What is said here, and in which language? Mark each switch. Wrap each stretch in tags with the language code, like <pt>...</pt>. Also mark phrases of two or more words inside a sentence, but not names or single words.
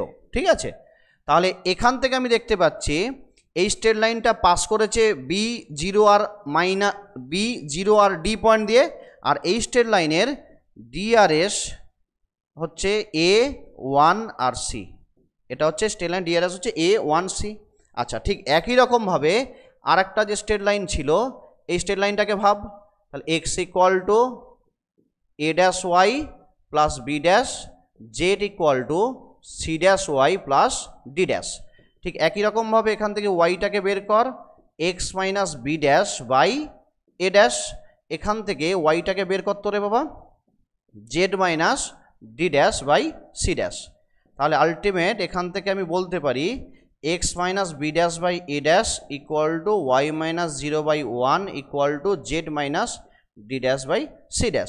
<bn>ঠিক আছে, তাহলে এখান থেকে আমি দেখতে পাচ্ছি এই</bn> <en>straight line</en> <bn>পাস করেছে b0 আর d পয়েন্ট দিয়ে, আর এই</bn> <en>straight line DRs</en> <bn>হচ্ছে a1 আর c, এটা হচ্ছে</bn> <en>straight line DRs</en> <bn>হচ্ছে a1 c। আচ্ছা, ঠিক একই রকমভাবে আর একটা যে</bn> <en>straight line</en> <bn>ছিল, এই</bn> <en>straight line</en> <bn>ভাব, তাহলে x = a'(y + b', z = c'(y + d')। ঠিক একই রকমভাবে এখান থেকে ওয়াইটাকে বের কর, x - b'/a', এখান থেকে ওয়াইটাকে বের করতে রে বাবা, z - d'/c'। তাহলে আলটিমেট এখান থেকে আমি বলতে পারি x - b'/a' = y - 0/1 = z - d'/c'।</bn>